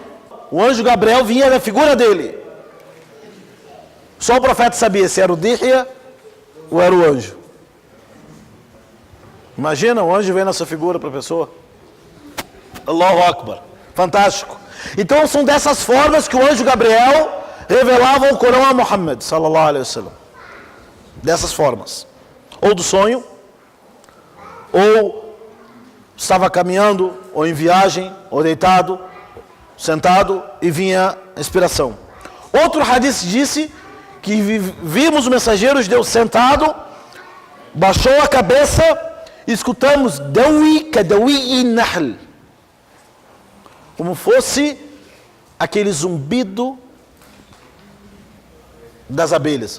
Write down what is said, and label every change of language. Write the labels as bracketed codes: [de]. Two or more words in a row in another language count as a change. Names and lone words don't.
[pt] O anjo Gabriel vinha na figura dele. Só o profeta sabia se era o Dihya ou era o anjo. Imagina, o anjo vem nessa figura para a pessoa. [ar] الله أكبر. [pt] Fantástico. Então são dessas formas que o anjo Gabriel revelava o Corão a Muhammad [ar] صلى الله عليه وسلم. [pt] Dessas formas. Ou do sonho, ou estava caminhando, ou em viagem, ou deitado, sentado e vinha a inspiração. Outro hadith disse que vimos o mensageiro de Deus sentado, baixou a cabeça e escutamos [ar] دوي كدوي النحل, [pt] como fosse aquele zumbido das abelhas.